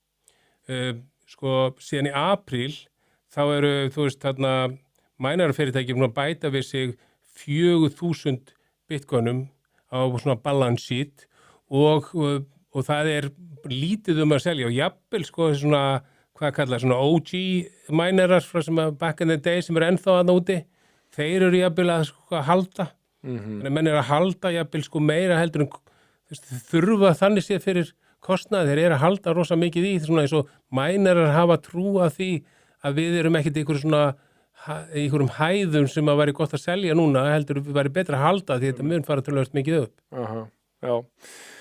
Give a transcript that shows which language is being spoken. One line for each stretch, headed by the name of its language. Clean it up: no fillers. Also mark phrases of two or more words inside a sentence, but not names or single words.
Icelandic: Sko, síðan í apríl þá eru, þú veist, mænarafyrirtæki búin að bæta við sig 4.000 bitcoinum á svona
English: balance sheet
Icelandic: og það er lítið að selja og jafnvel sko svona, hvað kallar, svona OG mænarar frá sem að
English: back in the day
Icelandic: sem eru ennþá að úti, þeir eru jafnvel að sko halda. Þannig að menn er að halda jafnvel sko meira heldur en þurfa þannig séð fyrir kostnaði, þeir eru að halda rosa mikið í svona eins og mænarar hafa trú að því að við erum ekkert í einhverjum hæðum sem að væri gott að selja núna, heldur við væri betra að halda því þetta mun fara tölvöld mikið upp.